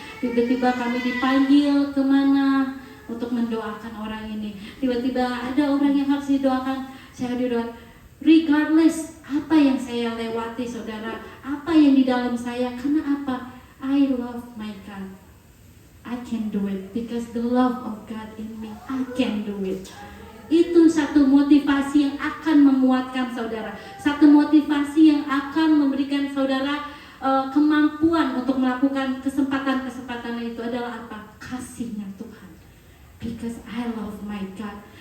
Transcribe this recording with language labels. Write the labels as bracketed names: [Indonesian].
[Indonesian] Tiba-tiba kami dipanggil kemana untuk mendoakan orang ini. Tiba-tiba ada orang yang harus didoakan, saya didoakan. Regardless apa yang saya lewati saudara, apa yang di dalam saya, karena apa? [English] I love my God. I can do it because the love of God in me. I can do it. [Indonesian] Itu satu motivasi yang akan menguatkan saudara. Satu motivasi yang akan memberikan saudara kemampuan untuk melakukan kesempatan-kesempatan itu adalah apa? Kasihnya Tuhan. [English] Because I love my God.